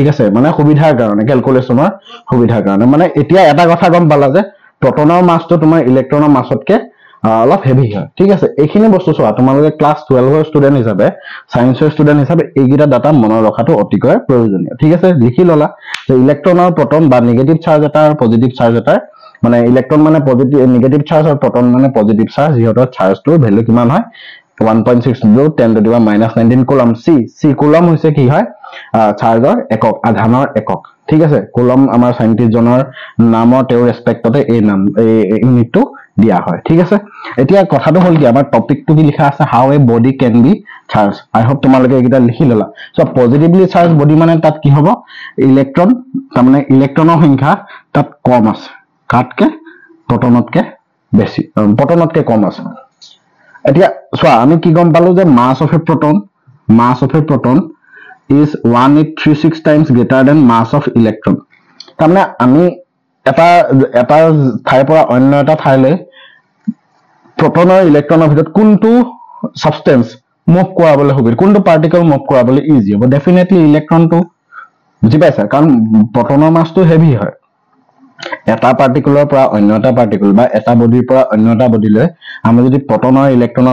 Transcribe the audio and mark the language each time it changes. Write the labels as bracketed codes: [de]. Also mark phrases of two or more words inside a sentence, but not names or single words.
[as] আছে মানে সুবিধাৰ কাৰণে ক্যালকুলেশনৰ সুবিধাৰ কাৰণে মানে এতিয়া এটা কথা গম পালা যে প্ৰটনৰ মাছটো তোমাৰ ইলেক্ট্ৰনৰ মাছতকৈ অলপ হেভি হয় ঠিক আছে এইখিনি বস্তু চোৱা তোমালোকে ক্লাস 12 ৰ ষ্টুডেন্ট হিচাপে [en] scienceৰ student [as] হিচাপে এইগিটা ডাটা মনত ৰখাটো অতিকৈ প্ৰয়োজনীয় ঠিক আছে লিখি ললা যে ইলেক্ট্ৰনৰ প্ৰটন বা [en] negative charge [as] এটা আৰু [en] positive charge [as] এটা মানে ইলেক্ট্ৰন মানে [en] positive negative charge [as] আৰু প্ৰটন মানে [en] positive charge [as] ইহতৰ চাৰ্জটোৰ ভ্যালু কিমান হয় 1.6 10 [en] to the minus [as] 19 কুলম c কুলম হৈছে কি হয় চাৰ্জৰ একক আধানৰ একক ঠিক আছে কুলম আমাৰ সাইন্টিষ্ট জনৰ নামৰ তেওঁৰ ৰেসপেক্টতে এই নাম এই ইউনিটটো দিয়া হয় ঠিক আছে এতিয়া কথাটো হল কি আমাৰ টপিকটো কি লিখা আছে [en] how a body can be charge I hope [as] তোমালোকে এটা লিখি ললা [en] so positively charge body [as] মানে তাত কি হ'ব ইলেক্ট্ৰন তাৰমানে ইলেক্ট্ৰনৰ সংখ্যা তাত কম আছে কাটকে প্ৰটনতকে বেছি প্ৰটনতকে কম আছে এতিয়া চোৱা আমি কি গম পালো যে [en] mass of a proton is 1836 times greater than mass of electron [as] তাৰমানে আমি এটা ঠাইৰ পৰা অন্য এটা ঠাইলৈ proton আৰু electron ৰ ভিতৰত কোনটো substance মুভ কৰাবলৈ হ'ব কোনটো পাৰ্টিকল মুভ কৰাবলৈ ইজি হ'ব [en] definitely electronটো [as] বুজি পাইছা কাৰণ প্ৰটনৰ মাছটো হেভি হয় এটা পাৰ্টিকুলৰ পৰা অন্য এটা পাৰ্টিকল বা এটা বডিৰ পৰা অন্য এটা বডিলৈ আমি যদি প্ৰটন আৰু ইলেক্ট্ৰনৰ